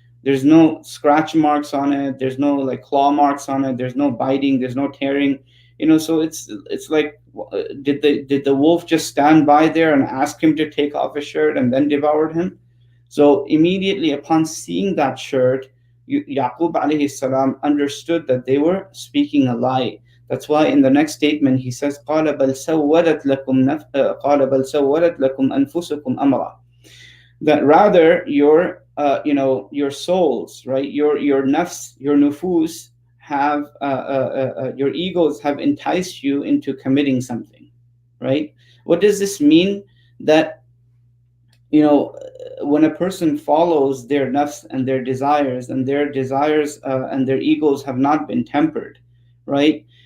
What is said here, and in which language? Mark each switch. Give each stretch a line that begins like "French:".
English: There's no scratch marks on it. There's no like claw marks on it. There's no biting. There's no tearing. So it's like, did the wolf just stand by there and ask him to take off his shirt and then devoured him? So immediately upon seeing that shirt, Yaqub alayhi salam understood that they were speaking a lie. That's why in the next statement he says,
Arabic: قَالَ بَلْ سَوَّلَتْ لَكُمْ قَالَ بَلْ سَوَّلَتْ لَكُمْ أَنفُسُكُمْ أَمْرًا.
English: That rather your souls, right, your nafs, your nufus have your egos have enticed you into committing something, right? What does this mean? That when a person follows their nafs and their desires, and their egos have not been tempered, right?